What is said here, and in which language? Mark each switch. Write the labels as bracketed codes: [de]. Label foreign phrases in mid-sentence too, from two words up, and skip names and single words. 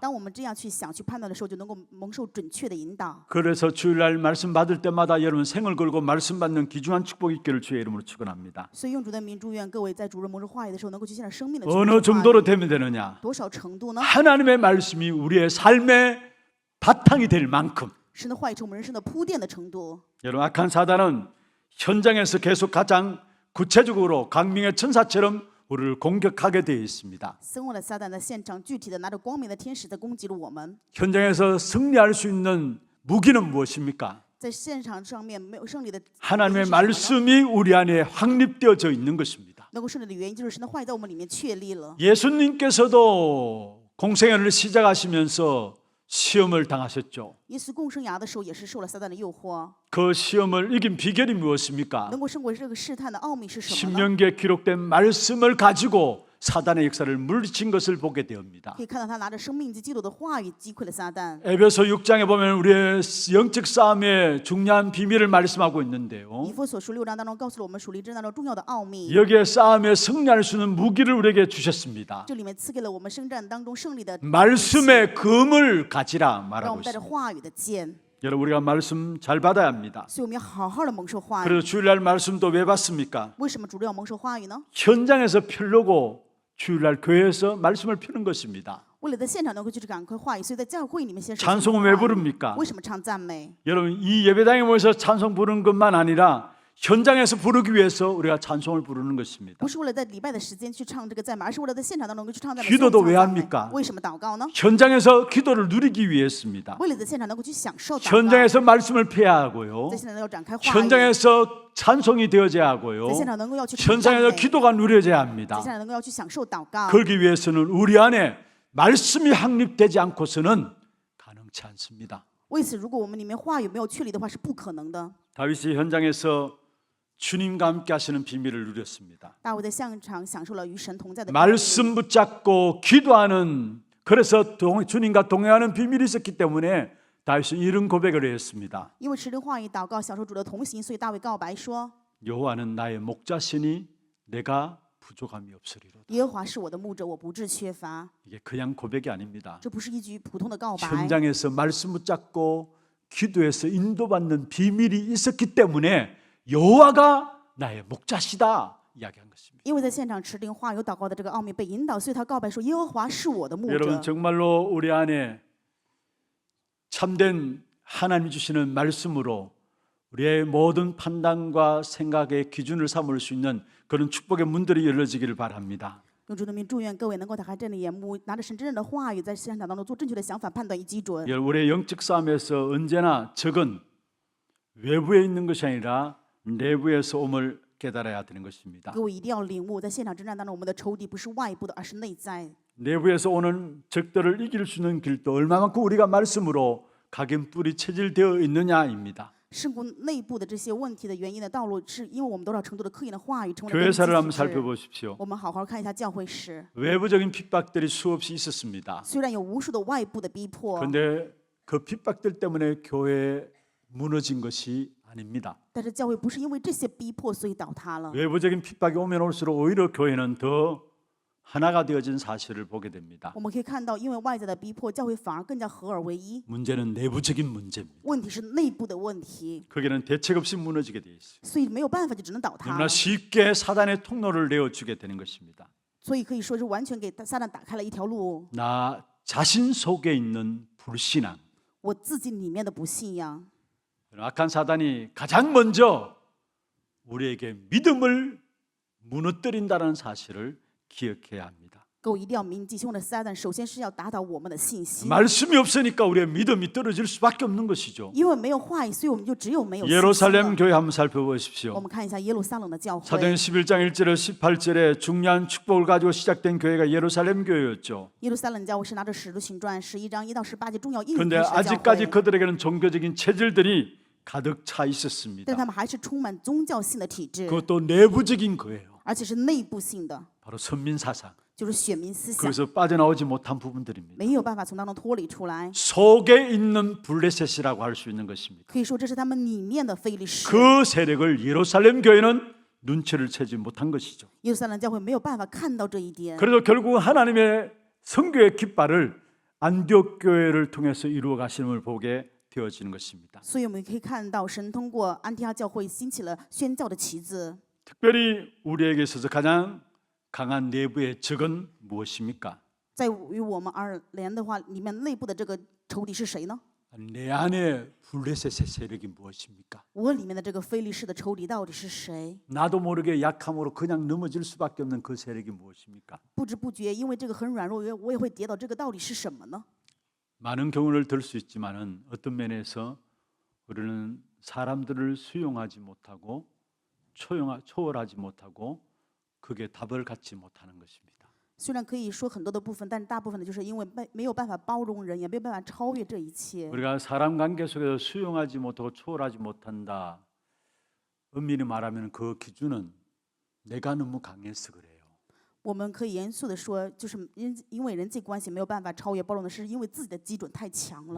[zh] 当我们这样去想、去判断的时候，就能够蒙受准确的引导。 [ko] 그래서 주일날 말씀 받을 때마다 여러분 생을 걸고 말씀 받는 귀중한 축복 있기를 주의 이름으로 축원합니다. [zh] 所以用主的名祝愿各位在主日蒙受话语的时候，能够去现在生命的 [ko] 어느 정도로 되면 되느냐? [zh] 多少程度呢？ [ko] 하나님의 말씀이 우리의 삶의 바탕이 될 만큼. [zh] 神的话语成我们人生的铺垫的程度。 [ko] 여러분 악한 사단은 현장에서 계속 가장 구체적으로 강민의 천사처럼 우리를 공격하게 되어 있습니다. [zh] 憎恶的撒旦在现场具体的拿着光明的天使在攻击了我们。 [ko] 현장에서 승리할 수 있는 무기는 무엇입니까? [zh] 在现场上面没有胜利的 [ko] 하나님의 [zh] 原因是什么呢 [ko] 말씀이 우리 안에 확립되어져 있는 것입니다. [zh] 能够胜利的原因就是神的话语在我们里面确立了。 [ko] 예수님께서도 공생애를 시작하시면서 시험을 당하셨죠. [zh] 耶稣共生涯的时候也是受了撒旦的诱惑， [ko] 그 시험을 이긴 비결이 무엇입니까? [zh] 能够胜过这个试探的奥秘是什么呢？ [ko] 신명기에 기록된 말씀을 가지고 사단의 역사를 물리친 것을 보게 되옵니다. [zh] 可以看到他拿着生命及基督的话语击溃了撒旦。 [ko] 에베소 6장에 보면 우리의 영적 싸움의 중요한 비밀을 말씀하고 있는데요. [zh] 以弗所书6章当中告诉了我们属灵之战当中重要的奥秘。 [ko] 여기에 싸움에 승리할 수 있는 무기를 우리에게 주셨습니다. [zh] 这里面赐给了我们征战当中胜利的， [ko] 말씀의 금을 가지라 [zh] 让我 [ko] 말하고 [zh] 们带着 [ko] 있습니다. [zh] 话语的剑。 [ko] 여러분 우리가 말씀 잘 받아야 합니다. [zh] 所以我们要好好的蒙受话语。 [ko] 그래서 주일날 말씀도 왜 받습니까? [zh] 为什么主日要蒙受话语呢？ [ko] 현장에서 펴려고 주일날 교회에서 말씀을 펴는 것입니다. [zh] 为了在现场能够去赶快话语，所以在教会里面先说 [ko] 찬송은 왜 부릅니까? [zh] 为什么唱赞美？ [ko] 여러분 이 예배당에 모여서 찬송 부르는 것만 아니라 현장에서 부르기 위해서 우리가 찬송을 부르는 것입니다. [zh] 不是为了在礼拜的时间去唱这个赞美，而是为了在现场当中去唱赞美。 [ko] 기도도 [zh] 颂唱 [ko] 왜 [zh] 赞美 [ko] 합니까? [zh] 为什么祷告呢？ [ko] 현장에서 기도를 누리기 위해서입니다. [zh] 为了在现场能够去享受祷告， [ko] 현장에서 말씀을 펴야 하고요. [zh] 在现场能够展开话语， [ko] 현장에서 찬송이 되어져야 하고요. [zh] 在现场能够要去唱赞 [ko] 현장에서 [zh] 美， [ko] 기도가 누려져야 [zh] 在 [ko] 합니다. [zh] 现场能够要去享受祷告。 [ko] 그러기 위해서는 우리 안에 말씀이 확립되지 않고서는 가능치 않습니다. [zh] 为此，如果我们里面话语没有确立的话，是不可能的。 [ko] 다윗이 현장에서 주님과 함께 하시는 비밀을 누렸습니다. [zh] 大卫在现场享受了与神同在的 [ko] 말씀 붙잡고 기도하는, 그래서 주님과 동행하는 비밀이 있었기 때문에 다윗은 이런 고백을 했습니다. [zh] 因为持定话语祷告，享受主的同行，所以大卫告白说 [ko] 여호와는 나의 목자시니 내가 부족함이 없으리로다. ：“ [zh] 耶和华是我的牧者，我不致缺乏。 [ko] 이게 그냥 고백이 아닙니다. [zh] 这不是一句普通的告白， [ko] 현장에서 말씀 붙잡고 기도해서 인도받는 비밀이 있었기 때문에 여호와가 나의 목자시다 이야기한 것입니다. [zh] 因为在现场持定话有祷告的这个奥秘被引导，所以他告白说：耶和华是我的牧 [ko] 여러분 [zh] 者。 [ko] 정말로 우리 안에 참된 하나님이 주시는 말씀으로 우리의 모든 판단과 생각의 기준을 삼을 수 있는 그런 축복의 문들이 열려지기를 바랍니다. [zh] 用主的名祝愿各位能够打开真理眼目，拿着神真正的话语，在现场当中做正确的想法、判断与基准。 [ko] 우리의 영적 싸움에서 언제나 적은 외부에 있는 것이 아니라 내부에서 옴을 깨달아야 되는 것입니다. [zh] 各位一定要领悟，在现场征战当中，我们的仇敌不是外部的，而是内在。 [ko] 내부에서 오는 적들을 이길 수 있는 길도 얼마만큼 우리가 말씀으로 각인뿌리 체질되어 있느냐입니다. [zh] 胜过内部的这些问题的原因的道路，是因为我们多少程度的刻印的话语成为了根 [ko] 교회사를 [zh] 基 [ko] 한번 [zh] 体制。 [ko] 살펴보십시오. [zh] 我们好好看一下教会史， [ko] 외부적인 핍박들이 수없이 있었습니다. [zh] 虽然有无数的外部的逼迫， [ko] 그런데 그 핍박들 때문에 교회 무너진 것이 아닙니다. [zh] 但是教会不是因为这些逼迫所以倒塌了。 [ko] 외부적인 핍박이 오면 올수록 오히려 교회는 더 하나가 되어진 사실을 보게 됩니다. [zh] 我们可以看到，因为外在的逼迫，教会反而更加合而为一。 [ko] 문제는 내부적인 문제입니다. [zh] 问题是内部的问题， [ko] 거기는 대책 없이 무너지게 돼 있어요. [zh] 所以没有办法，就只能倒塌 [ko] 너무나 [zh] 了。 [ko] 쉽게 사단의 통로를 내어주게 되는 것입니다. [zh] 所以可以说是完全给撒旦打开了一条路。 [ko] 나 자신 속에 있는 불신앙, [zh] 我自己里面的不信仰， [ko] 악한 사단이 가장 먼저 우리에게 믿음을 무너뜨린다는 사실을 기억해야 합니다. [zh] 各位一定要铭记，凶的撒旦首先是要打倒我们的信心。 [ko] 말씀이 없으니까 우리의 믿음이 떨어질 수밖에 없는 것이죠. [zh] 因为没有话语，所以我们就只有没有信心 [ko] 예루살렘 [zh] 了。 [ko] 교회 한번 [zh] 我 [ko] 살펴보십시오. [zh] 们看一下耶路撒冷的教 [ko] 사도행 [zh] 会， [ko] 11장 1절에 18절에 중요한 축복을 가지고 시작된 교회가 예루살렘 교회였죠. [zh] 耶路撒冷教会是拿着使徒行传11章1到18节重要应许 [ko] 그런데 [zh] 开始的教 [ko] 아직까지 [zh] 会， [ko] 그들에게는 종교적인 체질들이 가득 차 [zh] 但是 [ko] 있었습니다. [zh] 他们还是充满宗教性的体制， [ko] 그것도 내부적인 거예요. [zh] 而且是内部性的， [ko] 바로 선민사상. [zh] 就是选民思想， [ko] 거기서 빠져나오지 못한 부분들입니다. [zh] 没有办法从当中脱离出来。 [ko] 속에 있는 블레셋이라고 할 수 있는 것입니다. [zh] 可以说这是他们里面的非利士。 [ko] 그 세력을 예루살렘 교회는 눈치를 채지 못한 것이죠. [zh] 耶路撒冷教会没有办法看到这一点， [ko] 그래도 결국 하나님의 선교의 깃발을 안디옥 교회를 통해서 이루어 가심을 보게 되어지는 것입니다. [zh] 所以我们可以看到神通过安提阿教会兴起了宣教的旗子。 [ko] 특별히 우리에게 있어서 가장 강한 내부의 적은 무엇입니까? [zh] 在于我们而言的话，里面内部的这个仇敌是谁呢？ [ko] 내 안에 블레셋의 세력이 무엇입니까? [zh] 我里面的这个非利士的仇敌到底是谁？ [ko] 나도 모르게 약함으로 그냥 넘어질 수밖에 없는 그 세력이 무엇입니까? [zh] 不知不觉，因为这个很软弱，我也会跌倒。这个到底是什么呢？ [ko] 많은 경우를 들 수 있지만은 어떤 면에서 우리는 사람들을 수용하지 못하고 초월하지 못하고 그게 답을 갖지 못하는 것입니다. [zh] 虽然可以说很多的部分，但是大部分的就是因为没有办法包容人，也没有办法超越这一切。 [ko] 우리가 사람 관계 속에서 수용하지 못하고 초월하지 못한다. 엄밀히 말하면 그 기준은 내가 너무 강해서 그래요. [zh] 我们可以严肃的说，就是因为人际关系没有办法超越包容的是因为自己的基准太强了，